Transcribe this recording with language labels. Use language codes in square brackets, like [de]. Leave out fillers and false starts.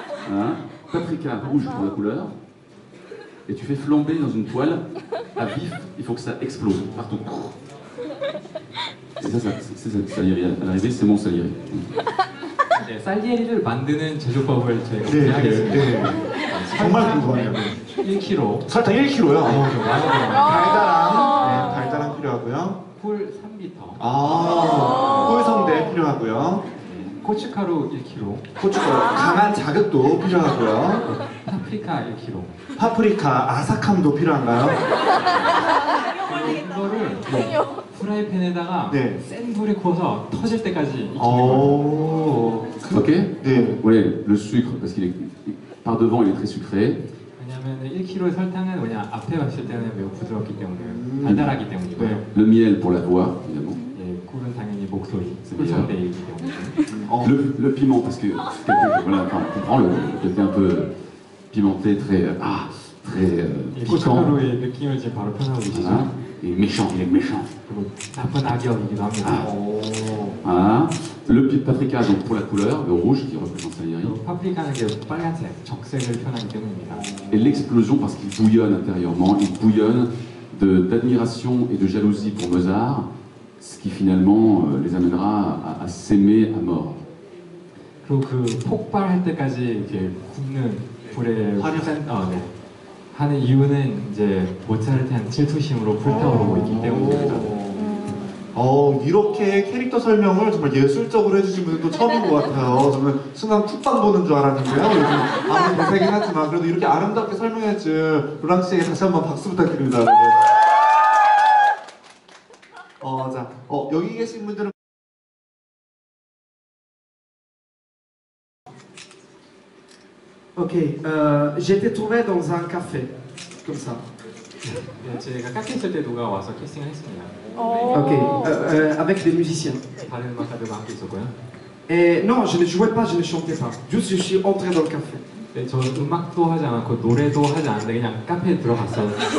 [fr] Hein, paprika rouge pour la couleur. Et tu fais flamber dans une poêle à vif, il faut que ça explose partout. Et ça c'est Salieri. À l'arrivée, c'est mon Salieri. [ko] 네, 살리에리를 만드는 제조법을 저희가 네, 공개하겠습니다. 네. 정말 궁금해요. 1kg, 설탕 1kg요. 달달한 달달한 필요하고요. 꿀 3리터, 꿀성대 필요하고요. 고춧가루 1kg, 고춧가루, 강한 자극도 필요하고요. 파프리카 1kg. 파프리카, 아삭함도 필요한가요? 이거를 프라이팬에다가 네. 센 불에 구워서 터질 때까지 익히는 거예요. [en] Ok. [ko] 네. [fr] Ouais, le sucre, parce qu'il est par devant, il est très sucré. [ko] 왜냐면 1kg의 설탕은 뭐냐 앞에 봤을 때는 매우 부드럽기 때문에 달달하기 때문이고요. 네. [fr] Le miel pour la voix, évidemment. [ko] 예, 꿀은 당연히 목소리, [fr] C'est [ko] 꿀성대이기 때문에. [fr] Le piment, parce que voilà, enfin, on comprend le côté un peu pimenté, très [ko] 이 [fr] piquant. [ko] 고춧가루의 느낌을 지금 바로 표현하고 계시죠. [fr] Voilà. Et méchant, il est méchant. [ko] 그리고 나쁜 악역이기도 합니다. [fr] Voilà. Le paprika, donc pour la couleur, le rouge qui représente Salieri. [ko] 그리고 파프리카는 게 빨간색, 적색을 표현하기 때문입니다. [fr] Et l'explosion parce qu'il bouillonne intérieurement, il bouillonne d'admiration et de jalousie pour Mozart, ce qui finalement les amènera à s'aimer à mort. [ko] 그리고 그 폭발할 때까지 이렇게 굽는 불에 네. 하는 이유는 이제 모차르트에 대한 질투심으로 불타오르고 있기 때문입니다. 이렇게 캐릭터 설명을 정말 예술적으로 해주신 분들도 처음인 것 같아요. 저는 순간 쿡방 보는 줄 알았는데요. 요즘 아무리 대세긴 하지만 그래도 이렇게 아름답게 설명해준 로랑 씨에게 다시 한번 박수 부탁드립니다. 자, 여기 계신 분들은 [fr] Ok, j'ai été trouvé dans un café, comme ça. [ko] 네, 제가 카페 있을 때 누가 와서 캐스팅을 했습니다. [fr] Ok, avec des musiciens. [ko] 다른 음악가들과 함께 있었고요. [fr] Et non, je ne jouais pas, je ne chantais pas. Juste, je suis entré dans le café. [ko] 네, 저 음악도 하지 않았고 노래도 하지 않았는데 그냥 카페에 들어갔어요.